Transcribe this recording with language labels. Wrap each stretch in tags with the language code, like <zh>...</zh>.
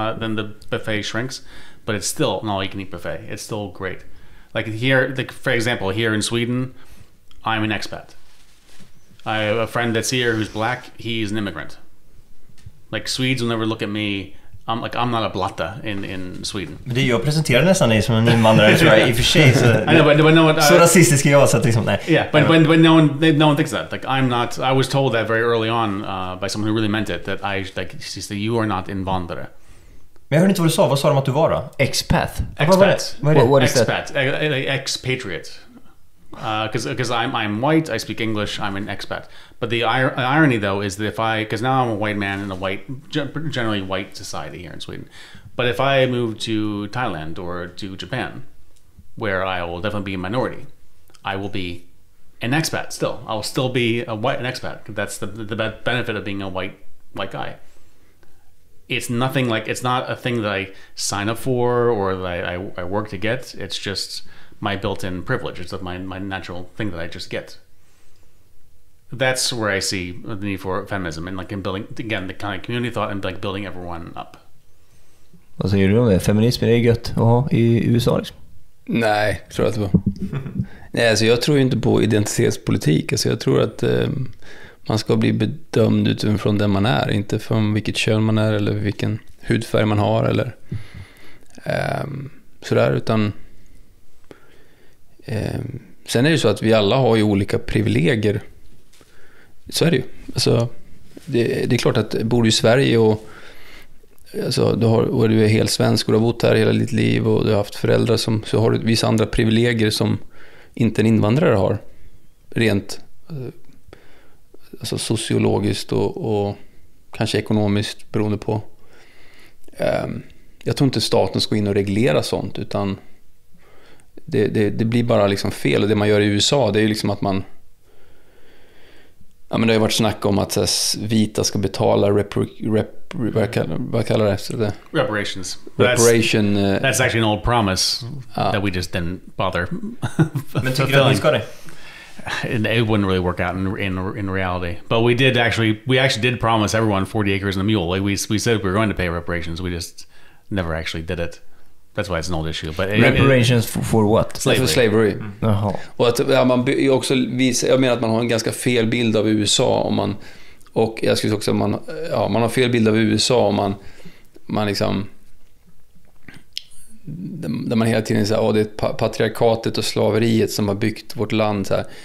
<en>Then the buffet shrinks, but it's still an all-you-can-eat buffet. It's still great. Like here, for example, here in Sweden, I'm an expat. I have a friend that's here who's black. He's an immigrant. Like Swedes will never look at me. I'm not a blatta in Sweden.</en> <sv>Det jag presenterar nästan dig som en invandrare, tror jag, i och för sig. Så,</sv> <en>I know, but no one,</en> <sv>så rasistisk är jag, så att liksom, nej.</sv> <en>Yeah, but no one thinks that. Like I'm not. I was told that very early on by someone who really meant it. That she said, you are not invandrare.</en> <sv>Men jag hörde inte vad du sa. Vad sa de att du var då?</sv> <en>Expat. Expat. What is expat? Expatriate. Because I'm white, I speak English, I'm an expat. But the irony, though, is that because now I'm a white man in a generally white society here in Sweden. But if I move to Thailand or to Japan, where I will definitely be a minority, I will be an expat still. I will still be an expat. That's the benefit of being a white guy. it's nothing like, it's not a thing that I sign up for or that I work to get. It's just my built-in privilege. It's my natural thing that I just get. That's where I see the need for feminism and like in building, again, the kind of community thought and like building everyone up.</en> <sv>Vad säger du om det? Feminism är gött att ha i USA liksom? Nej, tror jag inte på. Nej, alltså jag tror inte på identitetspolitik. Alltså jag tror att man ska bli bedömd utifrån den man är, inte från vilket kön man är eller vilken hudfärg man har eller sådär, utan sen är det så att vi alla har ju olika privilegier. Så är det ju. Alltså, det är klart att bor du i Sverige och alltså, du är helt svensk och du har bott här hela ditt liv och du har haft föräldrar så har du vissa andra privilegier som inte en invandrare har. Rent alltså sociologiskt och kanske ekonomiskt beroende på. Jag tror inte staten ska in och reglera sånt, utan det blir bara liksom fel. Och det man gör i USA, det är ju liksom att man... Ja, men det har ju varit snack om att vita ska betala vad kallar det?</sv> <en>Reparations. That's actually an old promise that we just didn't bother.</en> <sv>Men tycker du att ni ska det?</sv> <en>It wouldn't really work out in reality. But we actually did promise everyone 40 acres and a mule. Like we said we were going to pay reparations. We just never actually did it. That's why it's an old issue. But reparations for what? For slavery.</en> <sv>Jaha. Och att man också jag menar att man har en ganska fel bild av USA om man, och jag skulle också man har fel bild av USA om man liksom, där man hela tiden säger det är patriarkatet och slaveriet som har byggt vårt land så här.</sv>